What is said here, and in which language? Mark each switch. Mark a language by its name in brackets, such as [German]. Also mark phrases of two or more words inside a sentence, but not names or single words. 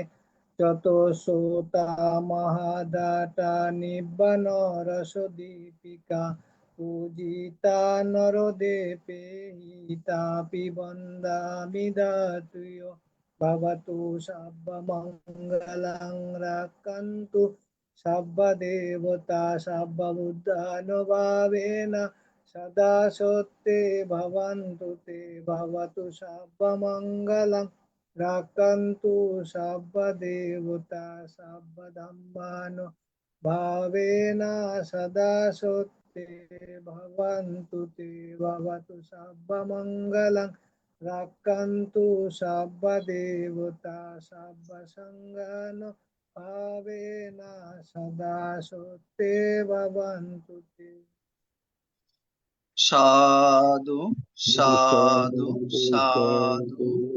[Pali] চতুঃসোতা মহাদাতা নিব্বানরসদীপিকা পূজিতা নরদেবে হিতা পিবন্দামি ধাতুয় ভবতু সর্বমঙ্গলং রক্ষন্তু সর্বদেবতা সর্ববুদ্ধানুভাবেন সদা সত্যে ভবন্তু তে ভবতু সর্বমঙ্গলং রক্ষন্তু সর্বদেবতা সর্বধর্মানুভাবেন সদা সত্যে ভবন্তু তে ভবতু সর্বমঙ্গলং রক্ষন্তু সর্বদেবতা সর্বসংঘানুভাবেন সদা সত্যে ভবন্তু তে। সাধু সাধু সাধু।